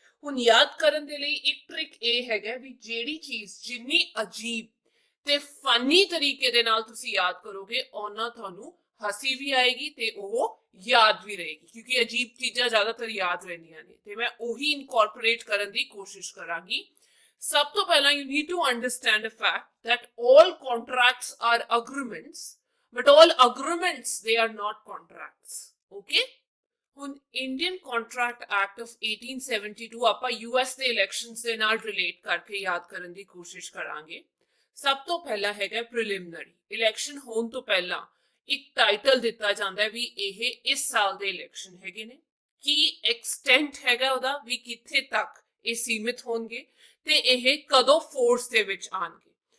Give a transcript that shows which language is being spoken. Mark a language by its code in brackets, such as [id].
[pa] ਹੁਣ ਯਾਦ ਕਰਨ ਦੇ ਲਈ ਇੱਕ ਟ੍ਰਿਕ ਇਹ ਹੈਗਾ ਵੀ ਜਿਹੜੀ ਚੀਜ਼ ਜਿੰਨੀ ਅਜੀਬ ਤੇ ਫਨੀ ਤਰੀਕੇ ਦੇ ਨਾਲ ਤੁਸੀਂ ਯਾਦ ਕਰੋਗੇ ਉਹਨਾਂ ਤੁਹਾਨੂੰ ਹਸੀ ਵੀ ਆਏਗੀ ਤੇ ਉਹ ਯਾਦ ਵੀ ਰਹੇਗੀ, ਕਿਉਂਕਿ ਅਜੀਬ ਚੀਜ਼ਾਂ ਜ਼ਿਆਦਾਤਰ ਯਾਦ ਰਹਿੰਦੀਆਂ ਨੇ ਤੇ ਮੈਂ ਉਹੀ ਇਨਕੋਰਪੋਰੇਟ ਕਰਨ ਦੀ ਕੋਸ਼ਿਸ਼ ਕਰਾਂਗੀ। ਸਭ ਤੋਂ ਪਹਿਲਾਂ [en] you need to understand the fact that all contracts are agreements, but all agreements they are not contracts. Okay? [pa] ਹੁਣ ਇੰਡੀਅਨ ਕੰਟਰੈਕਟ ਐਕਟ ਆਫ 1872 ਆਪਾਂ ਯੂਐਸ ਦੇ ਇਲੈਕਸ਼ਨਸ ਦੇ ਨਾਲ ਰਿਲੇਟ ਕਰਕੇ ਯਾਦ ਕਰਨ ਦੀ ਕੋਸ਼ਿਸ਼ ਕਰਾਂਗੇ। ਸਭ ਤੋਂ ਪਹਿਲਾਂ ਹੈਗਾ ਪ੍ਰੀਲਿਮਿਨਰੀ। ਇਲੈਕਸ਼ਨ ਹੋਣ ਤੋਂ ਪਹਿਲਾਂ ਇੱਕ ਟਾਈਟਲ ਦਿੱਤਾ ਜਾਂਦਾ ਹੈ ਵੀ ਇਹ ਇਸ ਸਾਲ ਦੇ ਇਲੈਕਸ਼ਨ ਹੈਗੇ ਨੇ, ਕੀ ਐਕਸਟੈਂਟ ਹੈਗਾ ਉਹਦਾ ਵੀ ਕਿੱਥੇ ਤੱਕ ਇਹ ਸੀਮਿਤ ਹੋਣਗੇ ਤੇ ਇਹ ਕਦੋਂ ਫੋਰਸ ਦੇ ਵਿੱਚ ਆਣਗੇ।